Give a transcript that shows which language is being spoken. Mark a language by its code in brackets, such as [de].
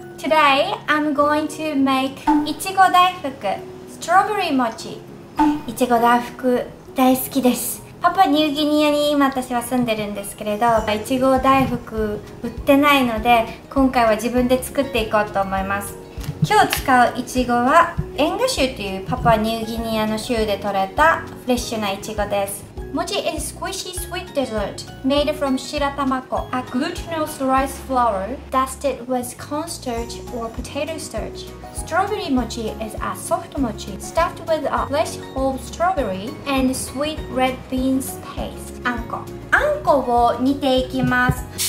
[en] Today I'm going to make いちご大福 Strawberry Mochi。 [ja] いちご大福大好きです。パパニューギニアに今私は住んでるんですけれど、いちご大福売ってないので今回は自分で作っていこうと思います。今日使ういちごはエンガ州というパパニューギニアの州で採れたフレッシュないちごです。 [en] Mochi is squishy sweet dessert made from shiratamako, a glutinous rice flour dusted with cornstarch or potato starch. Strawberry mochi is a soft mochi stuffed with a fresh whole strawberry and sweet red beans paste. [ja] あんこを煮ていきます。